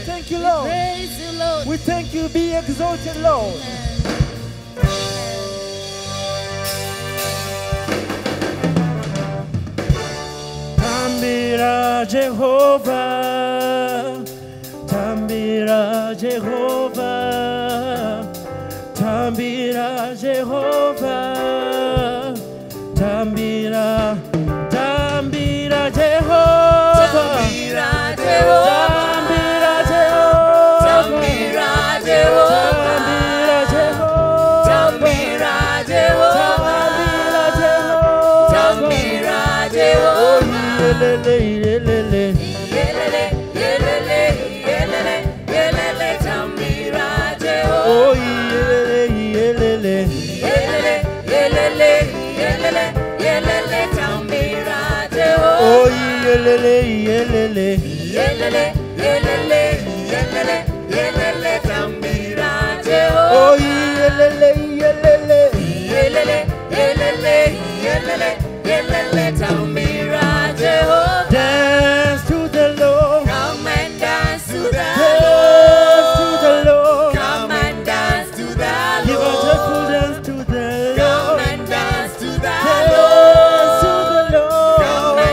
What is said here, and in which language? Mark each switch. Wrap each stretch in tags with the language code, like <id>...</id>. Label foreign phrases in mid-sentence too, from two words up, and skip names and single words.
<en>you, Lord. Praise you, Lord. We thank you. Be exalted, Lord.</en> <sn>Tambira Jehovah, Tambira Jehovah, Tambira Jehovah, Tambira, Tambira Jehovah, Tambira Jehovah, Tambira Jehovah, Tambira Jehovah, Tambira Jehovah, Tambira Jehovah, Yelele, yelele, Yelele, yelele, yelele, yelele, Tambira Jehovah. oh yelele, yelele, Yelele, yelele, yelele, yelele, Tambira Jehovah. oh yelele, yelele, Yelele, yelele, yelele, yelele, Tambira Jehovah. oh yelele, yelele. Yelele, yelele, yelele, yelele, Tambira Jehovah.</sn> <en>Dance to the Lord, Come and dance to the dance to Lord. the Lord. Come and dance to the Give a joyful Lord. dance to the Come Lord. and dance to the Dance to Lord. the Come and</en>